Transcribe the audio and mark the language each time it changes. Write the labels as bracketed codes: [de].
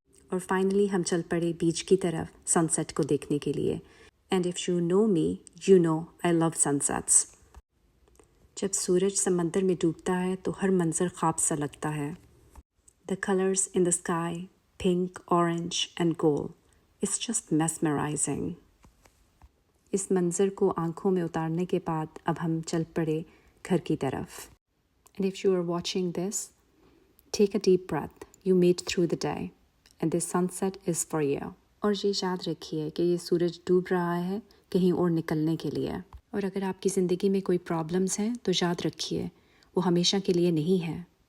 [ur] اور فائنلی ہم چل پڑے بیچ کی طرف سن سیٹ کو دیکھنے کے لیے۔ [en] And if you know me you know I love sun sets. [ur] جب سورج سمندر میں ڈوبتا ہے تو ہر منظر خواب سا لگتا ہے۔ [en] The colors in the sky, pink, orange and gold. It's just mesmerizing. [ur] اس منظر کو آنکھوں میں اتارنے کے بعد اب ہم چل پڑے گھر کی طرف۔ [en] And if you are watching this, take a deep breath. You made through the day. And this sunset is for you. [ur] اور یہ یاد رکھیے کہ یہ سورج ڈوب رہا ہے کہیں اور نکلنے کے لیے۔ اور اگر آپ کی زندگی میں کوئی پرابلمز ہیں تو یاد رکھیے وہ ہمیشہ کے لیے نہیں ہے۔